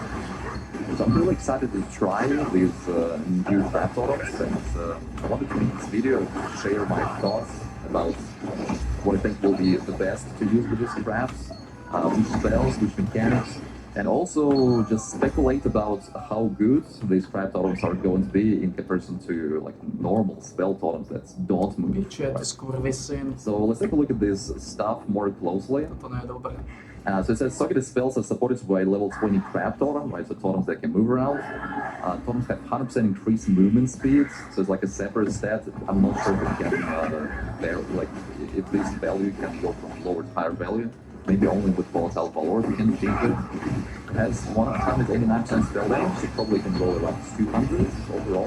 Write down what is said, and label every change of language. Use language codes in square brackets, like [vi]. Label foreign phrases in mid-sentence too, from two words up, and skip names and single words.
[en] So I'm really excited to try these new crab totems, and I wanted to make this video to share my thoughts about what I think will be the best to use with these crabs, which spells, which mechanics, and also just speculate about how good these crab totems are going to be in comparison to like normal spell totems that don't move. [sk] Piče, ty skurvysyn. [en] So let's take a look at this stuff more closely. [sk] To nie je dobré. [en] So it says targeted spells are supported by level 20 crab totem, right? So totems that can move around. Totems have 100% increased movement speed, so it's like a separate stat. I'm not sure if it can, if this value can go from lower to higher value. Maybe only with volatile valor we can change it. It has 189% spell damage, so probably can go around 200 overall.